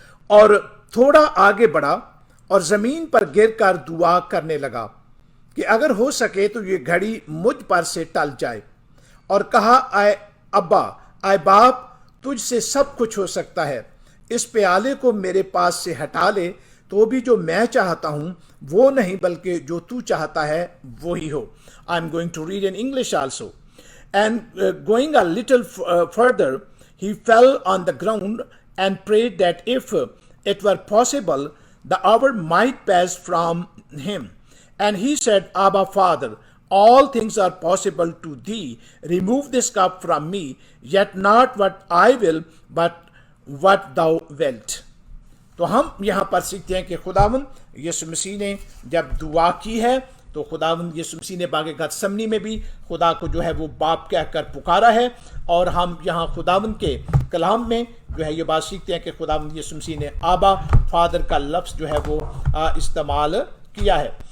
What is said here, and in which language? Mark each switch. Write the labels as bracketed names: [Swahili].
[Urdu] اور تھوڑا آگے بڑھا اور زمین پر گر کر دعا کرنے لگا کہ اگر ہو سکے تو یہ گھڑی مجھ پر سے ٹل جائے. اور کہا، اے ابا، اے باپ، تجھ سے سب کچھ ہو سکتا ہے، اس پیالے کو میرے پاس سے ہٹا لے، تو بھی جو میں چاہتا ہوں وہ نہیں بلکہ جو تو چاہتا ہے وہی ہو. [English] I'm going to read in English also. And going a little further, he fell on the ground and prayed that if it were possible, the hour might pass from him. And he said, Abba, Father, all things are possible to thee. Remove this cup from me, yet not what I will, but what thou wilt. [Urdu] تو ہم یہاں پر سیکھتے ہیں کہ خداوند یسوع مسیح نے جب دعا کی ہے تو خداوند یسوع مسیح نے باغ گتسمنی میں بھی خدا کو جو ہے وہ باپ کہہ کر پکارا ہے. اور ہم یہاں خداوند کے کلام میں جو ہے یہ بات سیکھتے ہیں کہ خداوند یسوع مسیح نے آبا، فادر کا لفظ جو ہے وہ استعمال کیا ہے.